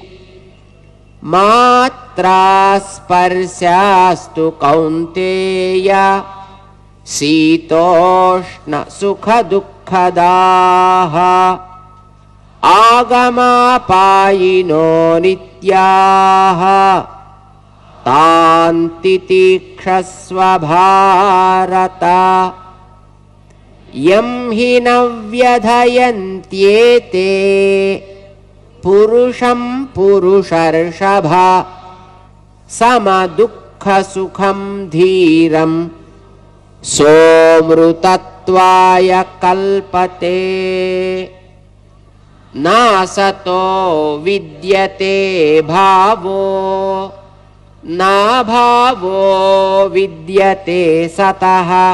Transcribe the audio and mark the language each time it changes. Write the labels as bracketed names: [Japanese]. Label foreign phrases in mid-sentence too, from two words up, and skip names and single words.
[Sanskrit] మాత్రా స్పర్శాస్తు కౌంతేయ శీతోష్ణ సుఖ దుఃఖదాః ఆగమాపాయినో నిత్యాః తాన్ తితిక్షస్వ భారత. యం హి న వ్యధయంత్యేతే पुरुषं पुरुषर्षभा समदुःखसुखं धीरं सोऽमृतत्वाय कल्पते नासतो विद्यते भावो नाभावो विद्यते सतः